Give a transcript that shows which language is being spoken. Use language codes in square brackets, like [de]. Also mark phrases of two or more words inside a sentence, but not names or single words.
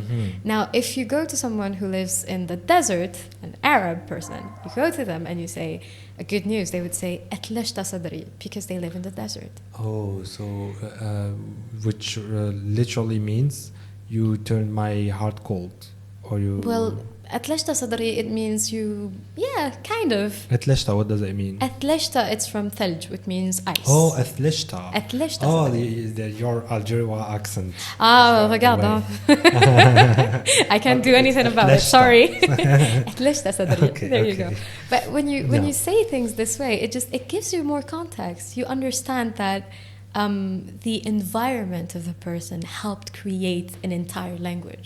[en] Now, if you go to someone who lives in the desert, an Arab person, you go to them and you say, a good news, they would say, [ar] أثلجت صدري, [en] because they live in the desert. Oh, so which literally means you turned my heart cold, or you. Well, [ar] أثلجت صدري, [en] it means you, kind of. أثلجت, what does it mean? أثلجت, it's from ثلج, which means ice. [ar] Oh, أثلجت. أثلجت [en] Oh, [ar] صدري. [en] your Algerian accent. [fr] Regarde. [en] I can't do anything about it, sorry. [ar] أثلجت صدري. [en] Okay, there you go. But when you say things this way, it gives you more context. You understand that the environment of the person helped create an entire language.